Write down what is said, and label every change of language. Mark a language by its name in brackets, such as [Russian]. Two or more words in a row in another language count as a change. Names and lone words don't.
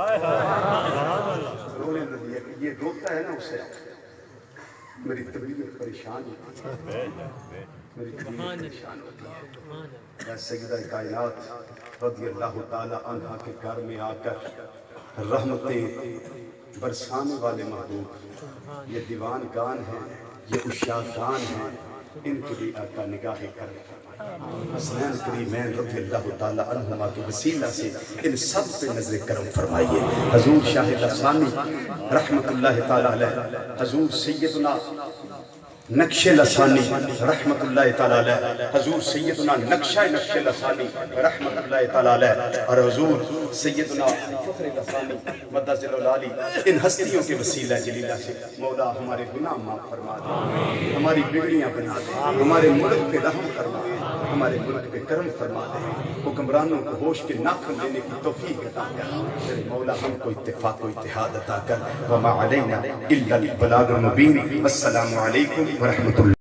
[Urdu] رونے نہ دیا کہ یہ روتا ہے نا اسے میری طبیعت پریشان ہوتی ہے میری طبیعت پریشان ہوتی ہے سیدہ کائنات [Arabic] رضي الله تعالى عنها [Urdu] کے گھر میں آکر رحمتیں برسانے والے محبوب یہ دیوان گان ہیں یہ عشاق گان ہیں ان کے بھی آقا نگاہ کرم حسنین کریمین [Arabic] رضي الله تعالى عنهما [Urdu] کے وسیلہ سے ان سب پہ نظر کرم فرمائیے حضور شاہ لسانی [Arabic] رحمة الله تعالى عليه [Urdu] حضور سیدنا نقشے لسانی [Arabic] رحمة الله تعالى عليه [Urdu] حضور سیدنا نقشہ نقشے لسانی [Arabic] رحمة الله تعالى [Urdu] علیہ اور حضور سیدنا فخر لسانی [Arabic] مدظله العالي [Urdu] ان ہستیوں کے وسیلہ جلیلہ سے مولا ہمارے گناہ معاف فرما دے ہماری بگڑیاں بنا دے ہمارے ملک پہ رحم فرما دے ہمارے ملک پہ کرم فرما دے حکمرانوں کو ہوش کے ناخن لینے کی توفیق عطا کر تیرے مولا ہمکو اتفاق و اتحاد عطا کر तेरे मौला हमको इत्तेफाक व इत्तेहाद अता कर [Arabic] وما علينا إلا البلاغ المبين. السلام عليكم ورحمة الله.